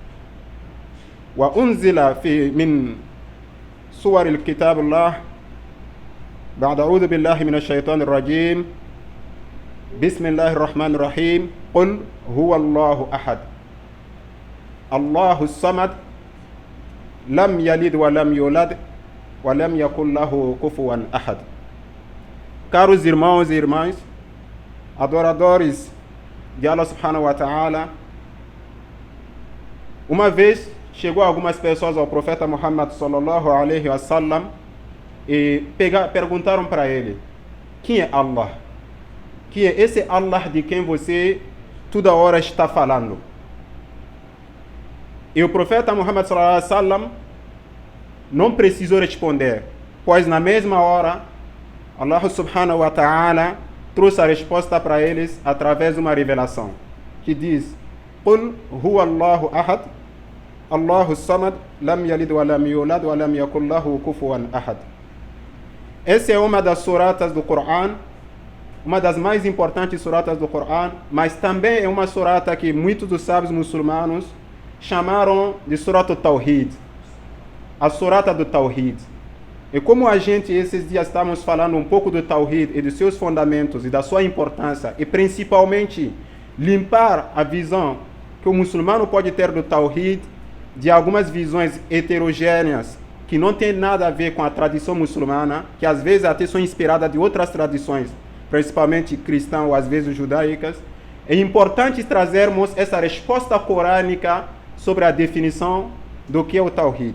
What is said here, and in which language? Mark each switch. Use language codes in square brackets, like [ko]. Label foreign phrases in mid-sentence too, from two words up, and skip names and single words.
[ar] وأنزل من سور الكتاب الله بعد أعوذ بالله من الشيطان الرجيم بسم الله الرحمن الرحيم: قل هو الله أحد الله الصمد لم يلد ولم يولد ولم يكن له كفوا أحد. [pt] Caros irmãos e irmãs, adoradores de [ar] الله سبحانه وتعالى, [pt] uma vez chegou algumas pessoas ao profeta Muhammad [ar] صلى الله عليه وسلم [pt] e perguntaram para ele: quem é Allah? Quem é esse Allah de quem você toda hora está falando? E o profeta Muhammad [ar] صلى الله عليه وسلم [pt] não precisou responder, pois na mesma hora [ar] الله سبحانه وتعالى [pt] trouxe a resposta para eles através de uma revelação que diz: [ar] قل هو الله أحد الله صمد لم يلد ولم يولد ولم يكن له كفوا أحد. [pt] Essa é uma das suratas do Coran, uma das mais importantes suratas do Coran, mas também é uma surata que muitos dos sábios muçulmanos chamaram de Surat Tawhid, a surata do Tawhid. E como a gente esses dias estamos falando um pouco do Tawhid e dos seus fundamentos e da sua importância, e principalmente limpar a visão que o muçulmano pode ter do Tawhid, de algumas visões heterogêneas que não tem nada a ver com a tradição muçulmana, que às vezes até são inspiradas de outras tradições, principalmente cristãs ou às vezes judaicas, é importante trazermos essa resposta corânica sobre a definição do que é o Tawhid.